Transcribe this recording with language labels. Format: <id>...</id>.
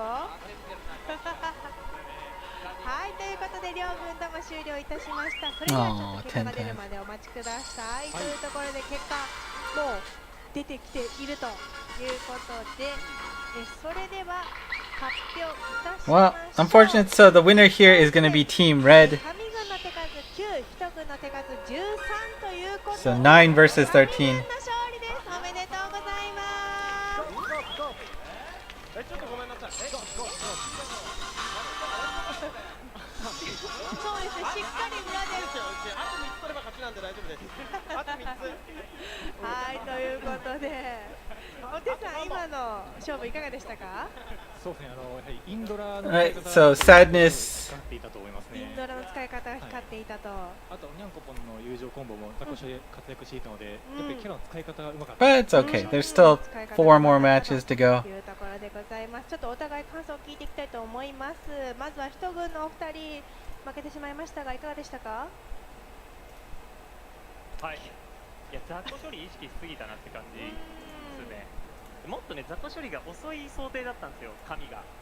<ja>はい、ということで両軍とも終了いたしました。それではちょっと結果が出るまでお待ちください。というところで結果もう出てきているということで、それでは発表いたしましょう。</ja> <en>Well, unfortunately, so the winner here is going to be Team Red.</en> <ja>神軍の手数9、一軍の手数13ということで、</ja> <en>So 9 versus 13.</en> <ja>神軍の勝利です。おめでとうございます。ちょっとごめんなさい。そうですね、しっかり裏で。あと3つ取れば勝ちなんで大丈夫です。あと3つ。はい、ということで、お手さん、今の勝負いかがでしたか？そうですね、やはりインドラの</ja> <en>Right, so sadness.</en> <ja>光っていたと思いますね。インドラの使い方が光っていたと。あとニャンコポンの友情コンボもザコシで活躍していたので、やっぱりキャラの使い方がうまかった。</ja> <en>But it's okay. There's still 4 more matches to go.</en> <ja>というところでございます。ちょっとお互い感想を聞いていきたいと思います。まずは一軍のお二人負けてしまいましたがいかがでしたか？はい。いや、雑魚処理意識しすぎたなって感じですね。もっとね、雑魚処理が遅い想定だったんですよ、神が。</ja>